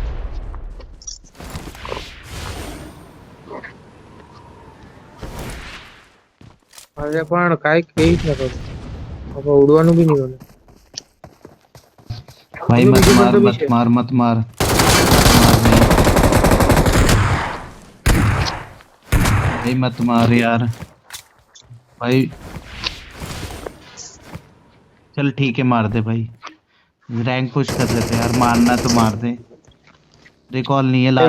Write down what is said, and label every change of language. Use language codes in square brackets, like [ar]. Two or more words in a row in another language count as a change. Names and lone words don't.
[mr] अरे पण काय केहीच नको बाबा [gu] उडવાનું બી નહીં મને [hi] भाई वो मत वीडियो मार बंद भी मत है। मार मत मार भाई मत मार यार भाई चल ठीक है मार दे भाई [en] rank push [hi] कर लेते यार मारना तो मार दे रिकॉल नहीं है